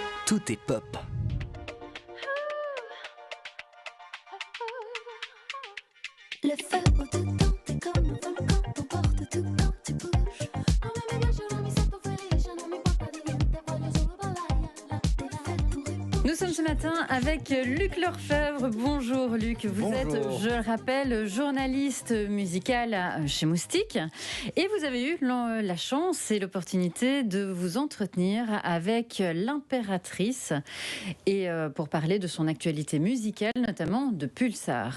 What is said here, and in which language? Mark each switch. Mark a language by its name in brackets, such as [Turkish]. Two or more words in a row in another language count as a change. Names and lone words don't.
[French] tout est pop. Le feu au-dedans, t'es comme un volcan, t'emporte tout quand tu bouges. [Italian] Non me piacciono, mi sento felice, non mi importa di niente, voglio solo ballare, [French] la t'es fait pour répondre. Nous sommes ce matin avec Luc Lorfèvre. Bonjour Luc, vous êtes, je le rappelle, journaliste musical chez Moustique et vous avez eu la chance et l'opportunité de vous entretenir avec l'impératrice et pour parler de son actualité musicale, notamment de Pulsar.